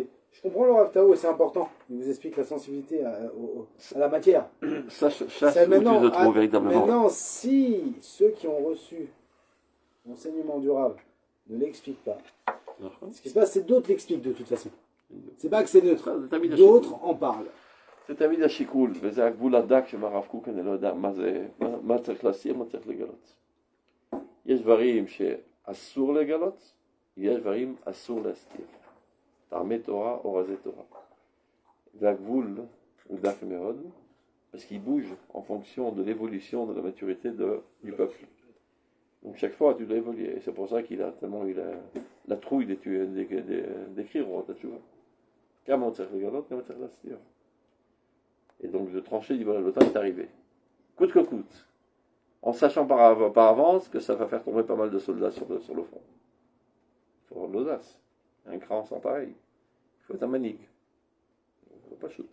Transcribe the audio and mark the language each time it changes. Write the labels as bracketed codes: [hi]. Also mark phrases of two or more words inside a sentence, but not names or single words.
[fr] Je comprends le Rav Tao et c'est important. Il vous explique la sensibilité à la matière. Chasse C'est où tu te trouves véritablement. maintenant, si ceux qui ont reçu l'enseignement du Rav ne l'expliquent pas, ce qui se passe, c'est d'autres l'expliquent de toute façon. C'est pas que c'est neutre. D'autres en parlent. [he] זה תמיד השיקול, וזה הגבול הדק שמרב קוק, אני לא יודע מה צריך להסיר, מה צריך לגלות. יש דברים שאסור לגלות, יש דברים אסור להסתיר. טעמי תורה או רזי תורה. והגבול הוא דק מאוד, [fr] parce qu'il bouge en fonction de l'évolution de la maturité du peuple. Donc chaque fois tu dois évoluer, et c'est pour ça qu'il a tellement eu la trouille d'écrire, tu vois. Comment [he] צריך לגלות, [fr] comment [he] צריך להסתיר. [fr] Et donc de trancher, il dit voilà, le temps est arrivé. Coûte que coûte. En sachant par avance que ça va faire tomber pas mal de soldats sur le front. Il faut avoir de l'audace. Un cran sans pareil. Il faut être un manigue. Il ne faut pas shoot.